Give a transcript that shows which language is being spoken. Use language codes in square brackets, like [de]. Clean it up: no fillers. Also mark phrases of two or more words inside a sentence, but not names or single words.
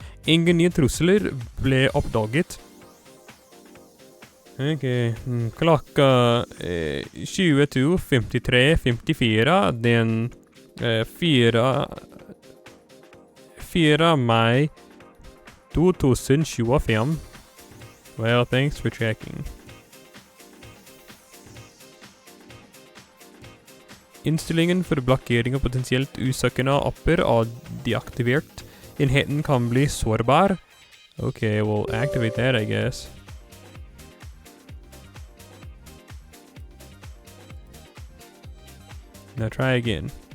[no] Ingen nye trusler ble oppdaget. Ok, klokka 22:53:54 den 4 mai 2025. [en] Well, thanks for checking. [no] Innstillingen for blokkering av potensielt usøkende apper er deaktivert. Enheten kan bli sårbar. [en] Okay, we'll activate that, I guess. Now try again.